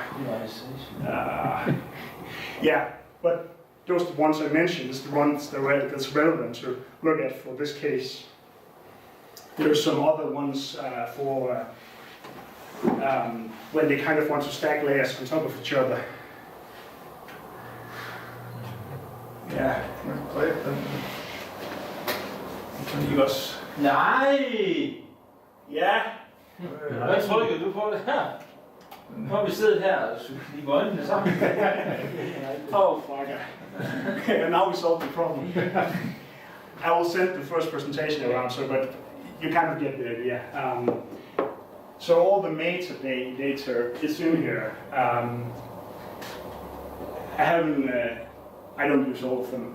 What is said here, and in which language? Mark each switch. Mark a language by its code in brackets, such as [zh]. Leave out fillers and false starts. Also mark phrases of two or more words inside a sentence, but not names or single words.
[en] Yeah, but those the ones I mentioned is the ones that's relevant to look at for this case. There's some other ones for when they kind of want to stack layers on top of each other. [da] Ja, kan I også? Nej! Ja. Hvad trykker du på det her? Nu har vi siddet her og lige på øjnene sammen. [en] Oh, fuck. Okay, now we solved the problem. I will send the first presentation around, so but you kind of get the idea. So all the metadata is in here. I don't use all of them.